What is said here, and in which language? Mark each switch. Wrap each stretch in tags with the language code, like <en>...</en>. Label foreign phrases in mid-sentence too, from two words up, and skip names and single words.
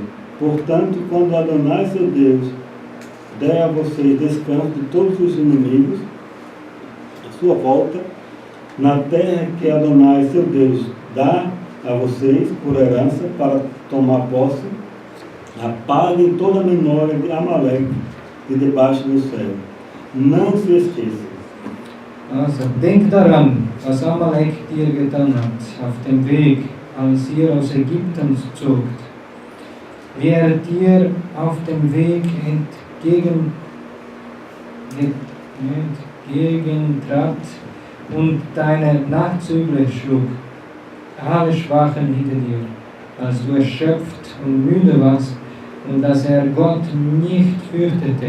<pt>Portanto, quando Adonai, seu Deus, der a vocês descanso de todos os inimigos à sua volta, na terra que Adonai, seu Deus, dá a vocês por herança para tomar posse, apaguem toda a memória de Amalek de debaixo do céu. Não se esqueçam.</pt> <de>Also, denkt daran, was Amalek dir getan hat, auf dem Weg, als ihr aus Ägypten zogt. wie dir auf dem Weg entgegentrat und deine Nachzügler schlug, alle Schwachen hinter dir, als du erschöpft und müde warst und dass Gott nicht fürchtete.</de>